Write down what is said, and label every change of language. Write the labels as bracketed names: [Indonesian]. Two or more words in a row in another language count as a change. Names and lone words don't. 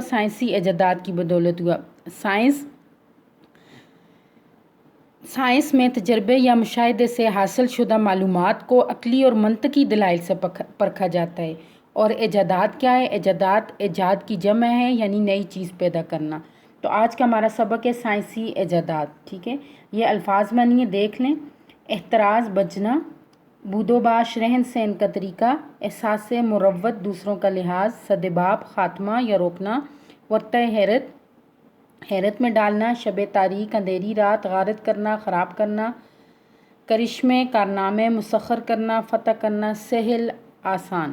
[Urdu] سائنسی ایجادات کی بدولت ہوا۔ سائنس میں تجربے یا مشاہدے سے حاصل شدہ معلومات کو عقلی اور منطقی دلائل سے پرکھا جاتا ہے۔ اور ایجادات کیا ہے؟ ایجادات ایجاد کی جمع ہے، یعنی نئی چیز پیدا کرنا۔ تو آج کا ہمارا سبق ہے سائنسی ایجادات۔ ٹھیک ہے، یہ الفاظ معنی دیکھ لیں۔ احتراز بچنا، بود و باش رہن سہن کا طریقہ، احساس مروت دوسروں کا لحاظ، سدباب خاتمہ یا روکنا، ورطۂ حیرت میں ڈالنا، شب تاریک اندھیری رات، غارت کرنا خراب کرنا، کرشمے کارنامے مسخر کرنا، فتح کرنا، سہل آسان۔